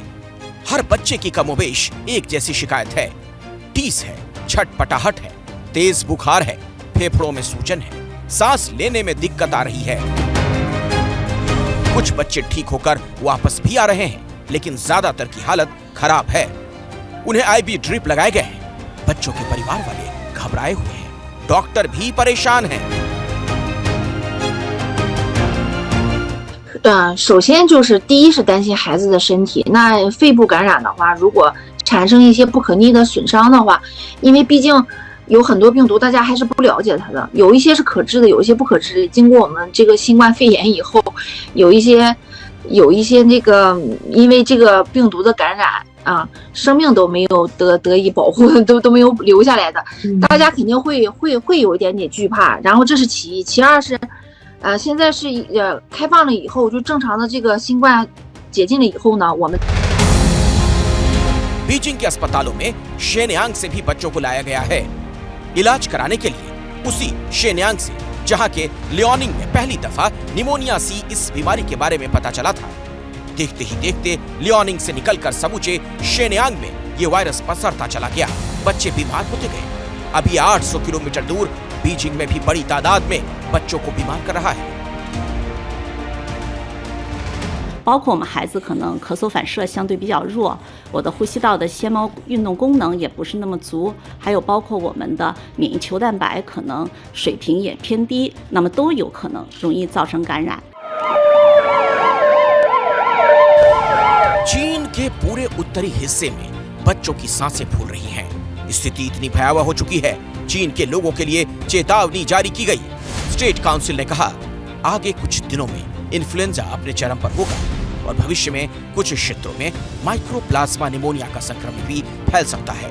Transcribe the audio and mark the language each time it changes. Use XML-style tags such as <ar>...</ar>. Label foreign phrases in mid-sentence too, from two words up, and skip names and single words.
<hi>हर बच्चे की कमोबेश एक जैसी शिकायत है, टीस है, छटपटाहट है, तेज बुखार है, फेफड़ों में सूजन है, सांस लेने में दिक्कत आ रही है। कुछ बच्चे ठीक होकर वापस भी आ रहे हैं, लेकिन ज्यादातर की हालत खराब है। उन्हें</hi> <en>IV drip</en> <hi>लगाए गए हैं। बच्चों के परिवार वाले घबराए हुए हैं, डॉक्टर भी परेशान हैं।</hi> <zh>首先就是第一是担心孩子的身体，那肺部感染的话，如果产生一些不可逆的损伤的话，因为毕竟有很多病毒大家还是不了解它的，有一些是可治的，有一些不可治的。经过我们这个新冠肺炎以后，有一些那个因为这个病毒的感染啊，生命都没有得以保护，都没有留下来的，大家肯定会有一点点惧怕。然后这是其一，其二是现在是开放了以后，就正常的这个新冠解禁了以后呢，我们</zh> <hi>बीजिंग के अस्पतालों में शेनयांग से भी बच्चों को लाया गया है इलाज कराने के लिए। उसी शेनयांग से जहां के लियोनिंग में पहली दफा निमोनिया सी इस बीमारी के बारे में पता चला था। देखते ही देखते लियोनिंग से निकलकर समूचे शेनयांग में ये वायरस पसरता चला गया, बच्चे बीमार होते गए। अब ये 800 किलोमीटर दूर बीजिंग में भी बड़ी तादाद में बच्चों को बीमार कर रहा है।</hi> <zh>包括我们孩子可能咳嗽反射相对比较弱，我的呼吸道的纤毛运动功能也不是那么足，还有包括我们的免疫球蛋白可能水平也偏低，那么都有可能容易造成感染。</zh> <hi>चीन के पूरे उत्तरी हिस्से में बच्चों की सांसें फूल रही हैं। स्थिति इतनी भयावह हो चुकी है, चीन के लोगों के लिए चेतावनी जारी की गई। स्टेट काउंसिल ने कहा, आगे कुछ दिनों में इन्फ्लुएंजा अपने चरम पर होगा और भविष्य में कुछ क्षेत्रों में</hi> <en>mycoplasma pneumonia</en> <hi>का संक्रमण भी फैल सकता है।</hi>